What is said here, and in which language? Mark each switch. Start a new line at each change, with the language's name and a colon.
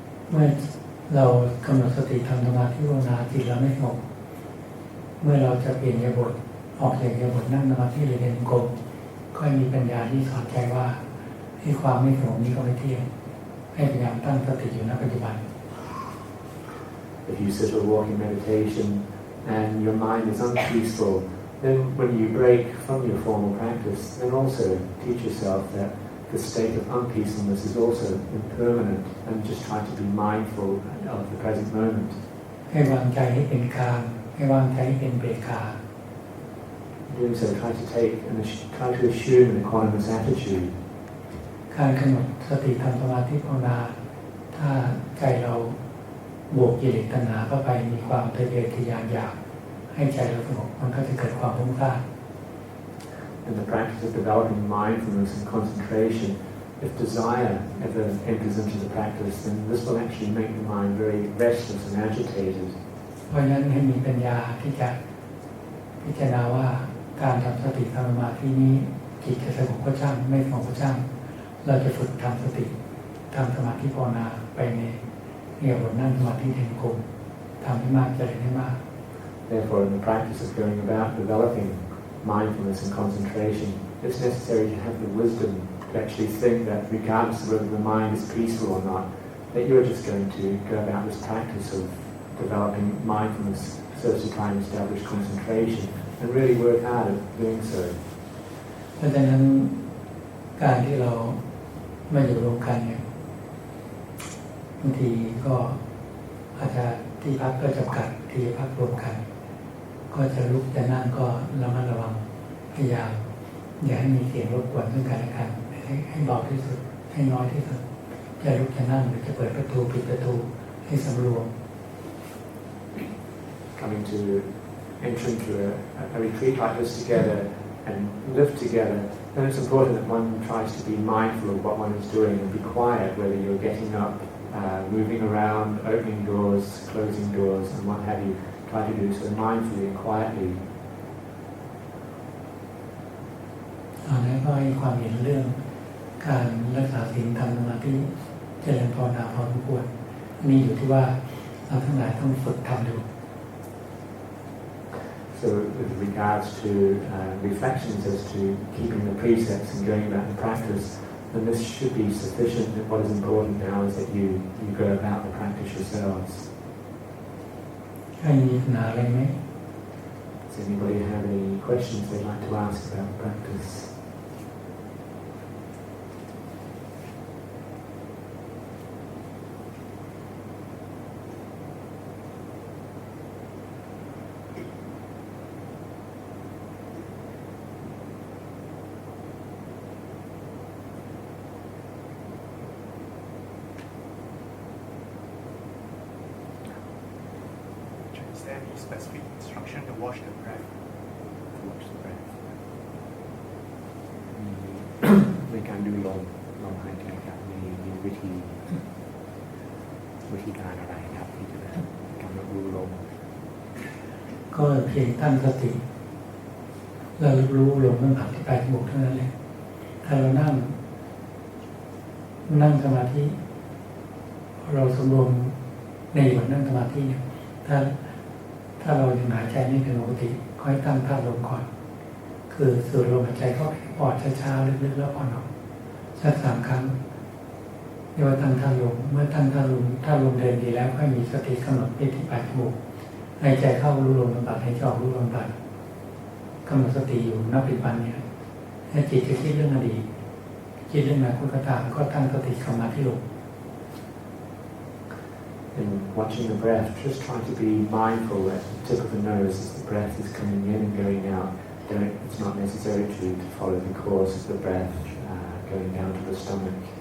Thai: เมื่อเรากำหนดสติทำสมาธิภาวนาจิตเราไม่สงบเมื่อเราจะเปลี่ยนอิริยาบถออกจากอิริยาบถนั่งสมาธิหรือเดินจงกรมก็มีปัญญาที่สอนใจว่าให้ความไม่สงบนี้ก็ไม่เที่ยงให้พยายามตั้งสติอยู่ณปัจจุบัน
English: If you sit or walk in meditation and your mind is unpeaceful, then when you break from your formal practice, then also teach yourself that the state of unpeacefulness is also impermanent, and just try to be mindful of the present moment.
Thai: ให้วางใจให้เป็นกลางให้วางใจให้เป็นเบกขา
English: doing so, try to assume an equanimous attitude.
Thai: การกำหนดสติทำสมาธิภาวนาถ้าใจเราบวกกิเลสตัณหาเข้าไปมีความทะเยอทะยานอยากให้ใจเราสงบมันก็จะเกิดความฟุ้งซ่าน
English: In the practice of developing mindfulness and concentration, if desire ever enters into the practice, then this will actually make the mind very restless and agitated.
Thai: เพราะฉะนั้นให้มีปัญญาที่จะพิจารณาว่าการทำสติทำสมาธินี้จิตจะสงบก็ช่างไม่สงบก็ช่างเราจะฝึกทำสติทำสมาธิภาวนาไปในบทนั่งสมาธิแห่งกลมทำให้มากเจริญให้มาก
English: Therefore, in the practice of going about developing mindfulness and concentration, it's necessary to have the wisdom to actually think that regardless of whether the mind is peaceful or not, that you're just going to go about this practice of developing mindfulness so as to try and establish concentration and really work hard at doing so.
Thai: เพราะฉะนั้นการที่เราไม่อยู่รวมกันเนี่ยบางทีก็อาจจะที่พักก็จำกัดที่พักรวมกันก็จะลุกจะนั่งก็ระมัดระวังพยายามอย่าให้มีเสียงรบกวนซึ่งกันและกันให้เบาที่สุดให้น้อยที่สุดจะลุกจะนั่งหรือจะเปิดประตูปิดประตูให้สำรวม
English: Coming to enter into a retreat like this together and live together, then it's important that one tries to be mindful of what one is doing and be quiet, whether you're getting up, moving around, opening doors, closing doors, and what have you. Try to do so mindfully and quietly.
Thai: ตอนนี้ก็ให้ความเห็นเรื่องการรักษาศีลทำสมาธิเจริญภาวนาพอสมควรนี่อยู่ที่ว่าเราทั้งหลายต้องฝึกทำดู
English: So with regards to reflections as to keeping the precepts and going about the practice, then this should be sufficient. And what is important now is that you go about the practice yourselves.
Thai: ใครมีปัญหาอะไรไหม
English: Does anybody have any questions they'd like to ask about the practice? Is there any specific instruction to watch the breath? To watch the breath.
Thai: ในการดูลมหายใจครับมีวิธีการอะไรครับที่จะกำหนดดูลม ก็เพียงตั้งสติเรารู้ลมมันผ่านที่ปลายจมูกเท่านั้นเลยถ้าเรานั่งสมาธิเราสำรวมในบทนั่งสมาธิเนี่ยถ้าเรายังหายใจไม่เป็นปกติค่อยตั้งท่าลมก่อนคือสูดลมหายใจเข้าปอดช้าๆลึกๆแล้วผ่อนออกสัก3 ครั้ง เรียกว่าตั้งท่าลมเมื่อตั้งท่าลมเดินดีแล้วค่อยมีสติกำหนดไปที่ปลายจมูกหายใจเข้ารู้ลมบำบัดหายใจออกรู้ลมบำบัดกำหนดสติอยู่นับปัจจุบันเนี่ยถ้าจิตจะคิดเรื่องอดีตคิดเรื่องอนาคตก็ตามก็ตั้งสติเข้ามาที่ลม
English: In watching the breath, just try to be mindful at the tip of the nose as the breath is coming in and going out. It's not necessary to follow the course of the breath going down to the stomach.